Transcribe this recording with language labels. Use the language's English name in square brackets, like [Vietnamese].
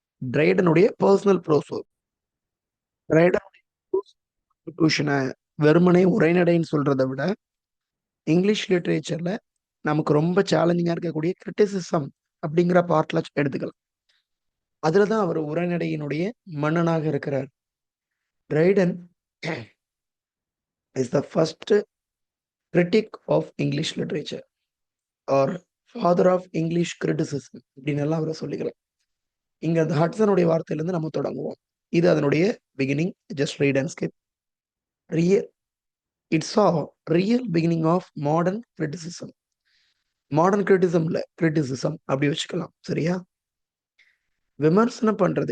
[Tamil] ட்ரைடனுடைய personal pros work. ட்ரைடனுடைய கான்ஸ்டிடியூஷனை வெறுமனே உரைநடைன்னு சொல்றதை விட, இங்கிலீஷ் லிட்டரேச்சர்ல நமக்கு ரொம்ப சேலஞ்சிங்கா இருக்கக்கூடிய கிரிட்டிசிசம் அப்படிங்கிற பார்ட்ல எடுத்துக்கலாம். அதுலதான் அவர் உரைநடையினுடைய மன்னனாக இருக்கிறார். [English] Dryden is the first critic of English literature or father of English criticism [Tamil] அப்படின்னு எல்லாம் அவரை சொல்லிக்கலாம். இங்க அந்த ஹட்சனுடைய வார்த்தையிலிருந்து நம்ம தொடங்குவோம். இது அதனுடைய beginning. [English] Just read and skip. Real it's a real beginning of modern criticism. [Tamil] Modern கிரிட்டிசம்ல criticism அப்படி வச்சுக்கலாம். சரியா? விமர்சனம் பண்றது.